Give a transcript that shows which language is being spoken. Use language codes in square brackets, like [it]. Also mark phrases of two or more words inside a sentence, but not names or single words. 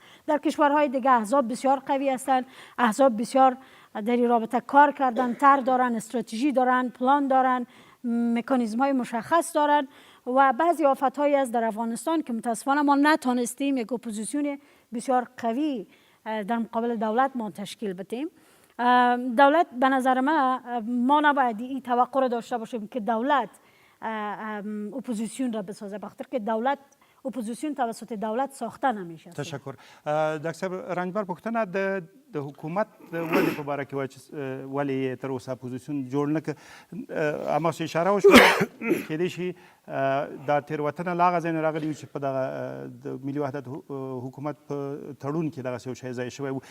[fa] در کشورهای دیگه احزاب بسیار قوی هستند، احزاب بسیار در این رابطه کار کردن، طرح دارن، استراتژی دارن، پلان دارن، مکانیزم های مشخص دارن و بعضی آفت‌هایی از در افغانستان که متاسفانه ما نتونستیم یک اپوزیسیون بسیار قوی در مقابل دولت ما تشکیل بدیم. دولت به نظر ما نباید این توقع را داشته باشیم که دولت اپوزیسیون را بسازه، بخاطر که اپوزیسیون توسط دولت ساخته نمیشه. تشکر. دکتر رنجبر، [ps] پوښتنه د حکومت ولې په باره کې وایي چې ولې تر اوسه اپوزیسیون جوړ نه کړ؟ هماغسې اشاره وشوه کېدای شي دا تېروتنه له هغه ځای نه راغلې وي چې په دغه د ملي وحدت حکومت په تړون کې دغسې یو شی ځای شوی و.